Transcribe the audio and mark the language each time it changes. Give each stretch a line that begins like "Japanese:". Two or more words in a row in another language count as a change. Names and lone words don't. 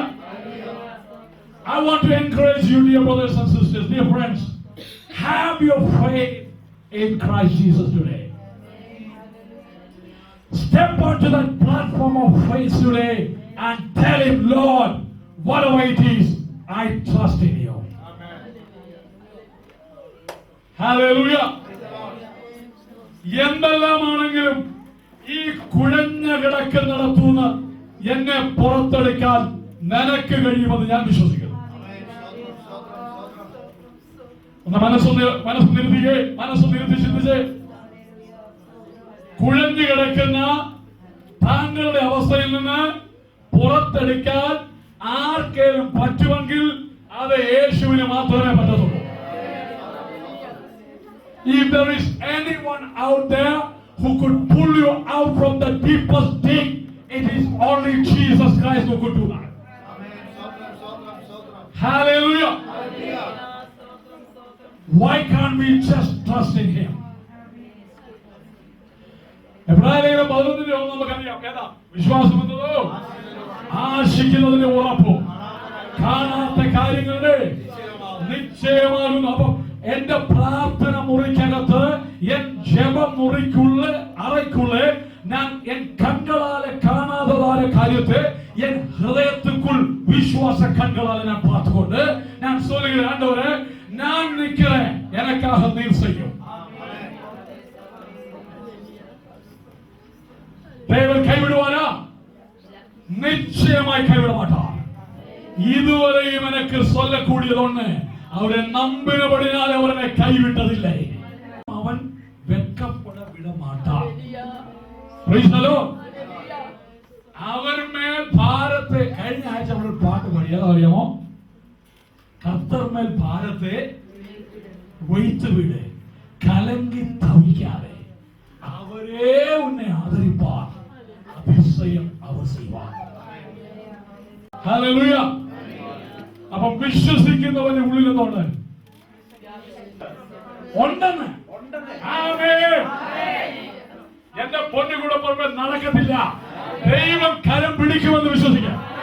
English: I want to encourage you, dear brothers and sisters, dear friends, have your faith in Christ Jesus today. Step onto that platform of faith today and tell him, Lord, whatever it is, I trust in you. Hallelujah.
Malayalam: എന്തെല്ലാമാണെങ്കിലും ഈ കുഴഞ്ഞ കിടക്ക് നടത്തുന്ന എന്നെ പുറത്തെടുക്കാൻ നിനക്ക് കഴിയുമെന്ന് ഞാൻ വിശ്വസിക്കുന്നു. മനസ്സ് നിർത്തി ചിന്തിച്ച് കുഴഞ്ഞു കിടക്കുന്ന താങ്കളുടെ അവസ്ഥയിൽ നിന്ന് പുറത്തെടുക്കാൻ ആർക്കേലും പറ്റുമെങ്കിൽ അത് യേശുവിന് മാത്രമേ പറ്റത്തുള്ളൂ.
English: If there is anyone out there who could pull you out from the deepest pit, it is only Jesus Christ who could do that. Hallelujah. Why can't we just trust in him?
Malayalam: എബ്രായലേഖനം 11:1 നമുക്കറിയാം. ഏതാ വിശ്വാസം എന്നത്? ആശിക്കുന്നതിന്റെ ഉറപ്പ്, കാണാത്ത കാര്യങ്ങളുടെ നിശ്ചയമാകുന്നു. അപ്പം എന്റെ പ്രാർത്ഥന മുറിക്കകത്ത്, എൻ ജപം മുറിക്കുള്ള അറയ്ക്കുള്ള ഞാൻ എൻ കണ്ണുകളാലെ കാണാത്തതായ കാര്യത്തെ എൻ ഹൃദയത്തിற்குள் വിശ്വാസ കണ്ണുകളാലെ ഞാൻ
Tamil: பார்த்துக்கொண்டு நான் சொல்லுகிறேன், ஆண்டவரே நான் நிக்கிறேன், எனக்காக நீர் செய்யும். தேவன் கைவிடுவாரா? நிச்சயமாய் கைவிட மாட்டார். இதுவரையும் எனக்கு சொல்லக்கூடியது ஒண்ணு, அவரை நம்பினபடினால் அவரை கைவிட்டதில்லை. அவன் வெட்கப்பட விட மாட்டான்.
English: Praise the Lord.
Tamil: அவர் மேல் பாரத்தை,
Malayalam: കഴിഞ്ഞ ആഴ്ച നമ്മൾ പാട്ട് പാടിയത് അറിയാമോ?
Tamil: கர்த்தர் மேல் பாரத்தை வைத்து விடு, கலங்கி தவிக்காதே, அவரே உன்னை ஆதரிப்பார், அதிசயம் அவர் செய்வார்.
Malayalam: ഹല്ലേലൂയ. അപ്പം വിശ്വസിക്കുന്നവന്റെ ഉള്ളിൽ എന്തുണ്ട്? ഉണ്ടെന്ന്. ആമേൻ. എന്റെ പൊന്നുകൂടെ പുറമെ നടക്കത്തില്ല, ദൈവം കരം പിടിക്കുമെന്ന് വിശ്വസിക്കാം.